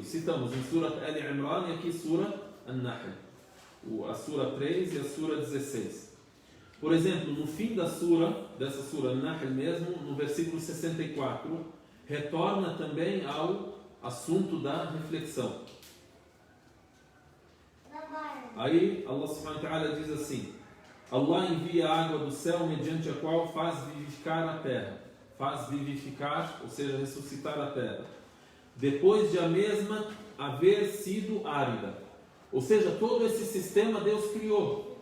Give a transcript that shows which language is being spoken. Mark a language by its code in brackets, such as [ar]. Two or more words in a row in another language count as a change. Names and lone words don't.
[pt] Citamos em Sura Al-Imran e aqui Sura An-Nahl, a Sura 3 e a Sura 16. Por exemplo, no fim dessa Sura An-Nahl mesmo, no versículo 64, retorna também ao assunto da reflexão. Aí Allah [ar] سبحانه وتعالى [pt] diz assim: Allah envia a água do céu mediante a qual faz vivificar a terra. Faz vivificar, ou seja, ressuscitar a terra, depois de a mesma haver sido árida. Ou seja, todo esse sistema Deus criou.